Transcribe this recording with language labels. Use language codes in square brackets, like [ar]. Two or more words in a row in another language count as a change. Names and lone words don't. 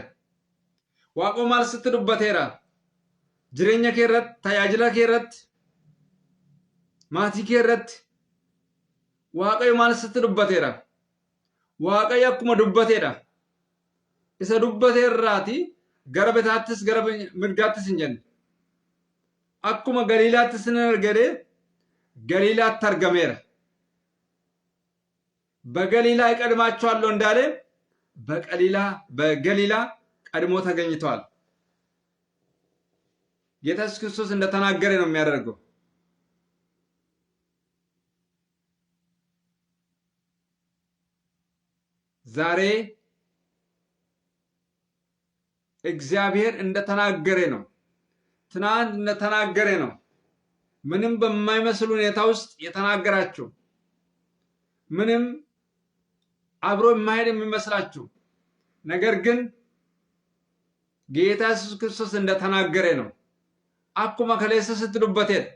[om] Waaqayyo maal sitti dubbateera? Jireenya kee irratti, tajaajila kee irratti, maatii kee irratti Waaqayyo maal sitti dubbateera? Waaqayyo akkuma dubbateedha. Isa dubbateerraati gara bitaattis gara mirgaattis hin jenne. Akkuma Galiilaatti sin argee Galiilaatti argameera. [am] በገሊላ ይቀድማቸዋለሁ እንዳለ በገሊላ ቀድሞ ተገኝቷል። ጌታ ኢየሱስ ክርስቶስ እንደተናገረ ነው የሚያደርገው። ዛሬ እግዚአብሔር እንደተናገረ ነው። ትናንት እንደተናገረ ነው። ምንም በማይመስል ሁኔታ ውስጥ የተናገራችሁ ምንም አብሮ የማይሄድ የሚመስላችሁ ነገር ግን ጌታ ኢየሱስ ክርስቶስ እንደተናገረ ነው። [om] akkuma kaleessa sitti dubbate